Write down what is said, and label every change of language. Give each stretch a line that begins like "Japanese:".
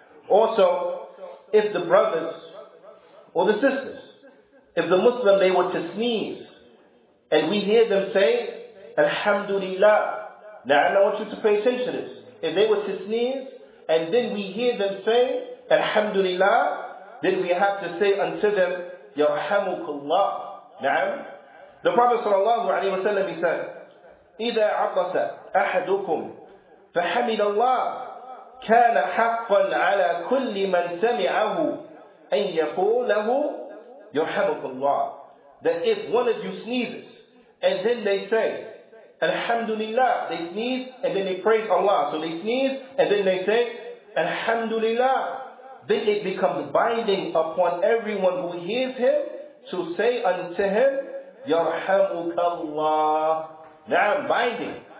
English: Also, if the brothers or the sisters, if the Muslim, they were to sneeze, and we hear them say, Alhamdulillah. Now I want you to pay attention to this. If they were to sneeze, and then we hear them say, Alhamdulillah, then we have to say unto them, Yarhamukallah. Now, the Prophet ﷺ, he said,
Arabic: إِذَا عَطَسَ أَحَدُكُمْ فحمد الله كان حقا على كل من سمعه أن يقول له يرحمك الله.
English: That if one of you sneezes and then they say Alhamdulillah, they sneeze and then they praise Allah. So they sneeze and then they say Alhamdulillah. Then it becomes binding upon everyone who hears him to say unto him Yarhamukallah. Now binding.